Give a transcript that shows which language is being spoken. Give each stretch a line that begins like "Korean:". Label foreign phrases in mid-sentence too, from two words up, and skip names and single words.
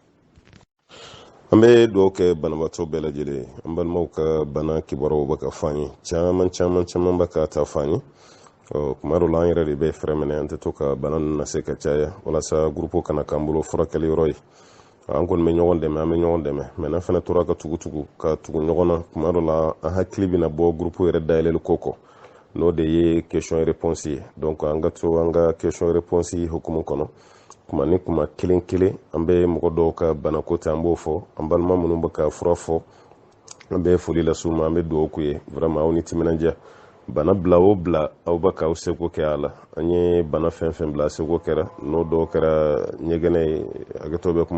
Bambara: an bɛ duwawu kɛ banabaatɔ bɛɛ lajɛlen an balimaw ka bana kibaruyaw bɛ ka fɔ an ye caman bɛ ka taa fɔ an ye kuma dɔ la an yɛrɛ de bɛ fɛrɛ minɛ an tɛ to ka bana ninnu lase ka caya walasa gurupu kana k'an bolo furakɛli yɔrɔ ye an kɔni bɛ ɲɔgɔn dɛmɛ an bɛ ɲɔgɔn dɛmɛ mais n'an fana tora ka tugu ɲɔgɔn na kuma dɔ la an hakili bɛna bɔ gurupu yɛrɛ dayɛlɛli ko kɔ n'o de ye
French: question et réponse
Bambara: ye donc an ka to an ka
French: question et réponse
Bambara: hukumu kɔnɔ kuma ni kuma kelen an bɛ mɔgɔ dɔw ka banako ta an b'o fɔ an balima minnu bɛ ka fura fɔ an bɛ foli las'u ma an bɛ duwawu k'u ye vraiment aw ni timinandiya bana bila o bila aw bɛ k'aw seko kɛ a la an ye bana fɛn fɛn bila seko kɛra n'o dɔw kɛra ɲɛgɛnɛ ye hakɛto bɛ